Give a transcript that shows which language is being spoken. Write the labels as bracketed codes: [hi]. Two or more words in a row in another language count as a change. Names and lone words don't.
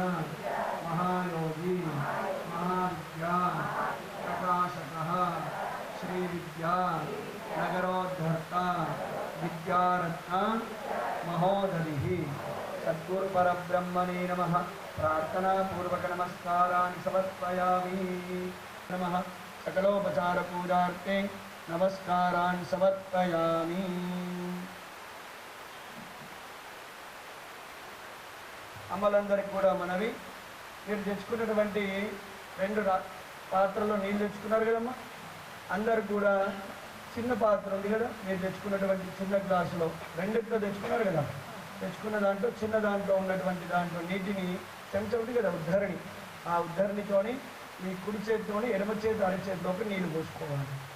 [sa] महायोगी महाविद्या प्रकाशकः श्रीविद्या नगरोद्धर्ता विद्यारत्न महोदधिः सद्गुरु परब्रह्मणे नमः प्रार्थना पूर्वक नमस्काराणि समर्पयामि नमः सकलोपचार पूजार्थे नमस्कारान् समर्पयामि [te] అమ్మలందరికీ కూడా మనవి మీరు తెచ్చుకున్నటువంటి రెండు పాత్రలో నీళ్ళు తెచ్చుకున్నారు కదమ్మా అందరు కూడా చిన్న పాత్ర ఉంది కదా మీరు తెచ్చుకున్నటువంటి చిన్న గ్లాసులో రెండిట్లో తెచ్చుకున్నారు కదా తెచ్చుకున్న దాంట్లో చిన్న దాంట్లో ఉన్నటువంటి దాంట్లో నీటిని చెంచా ఉంది కదా ఉద్ధరణి ఆ ఉద్ధరణితోని మీ కుడి చేతితోని ఎడమ చేతి అరచేతిలోకి నీళ్లు పోసుకోవాలి